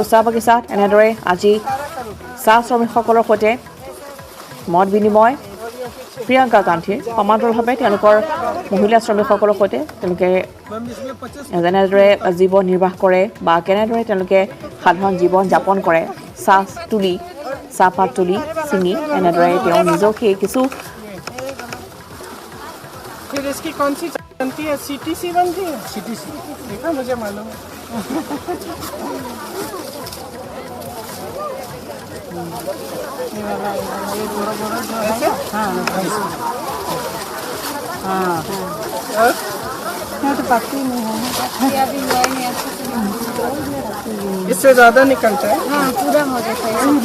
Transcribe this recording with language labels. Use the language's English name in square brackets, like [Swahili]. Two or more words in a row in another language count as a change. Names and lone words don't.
[Assamese] চাহ বাগিচাত এনেদৰে আজি চাহ শ্ৰমিকসকলৰ সৈতে মত বিনিময় প্ৰিয়ংকা গান্ধীৰ সমান্তৰালভাৱে তেওঁলোকৰ মহিলা শ্ৰমিকসকলৰ সৈতে তেওঁলোকে যেনেদৰে জীৱন নিৰ্বাহ কৰে বা কেনেদৰে তেওঁলোকে সাধাৰণ জীৱন যাপন কৰে চাহপাত তুলি ছিঙি এনেদৰে তেওঁ নিজকে কিছু [Hindi] फिर इसकी कौन सी बनती है सीटीसी बनती है सीटीसी देखा मुझे मालूम है तो पत्ती नहीं है इससे ज्यादा निकलता है पूरा हो जाता है